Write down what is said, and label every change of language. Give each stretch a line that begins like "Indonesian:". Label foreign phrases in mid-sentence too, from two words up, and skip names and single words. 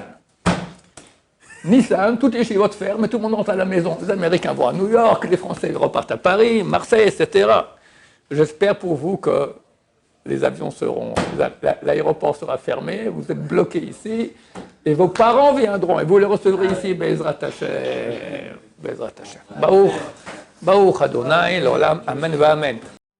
French: Nissan, toutes les chivot ferment, mais tout le monde rentre à la maison. Les Américains vont à New York, les Français repartent à Paris, Marseille, etc. J'espère pour vous que les avions l'aéroport sera fermé, vous êtes bloqués ici, et vos parents viendront, et vous les recevrez ici,
Hebrew: בעזרת השם. בעזרת השם. ברוך אדוני, לעולם, אמן ואמן.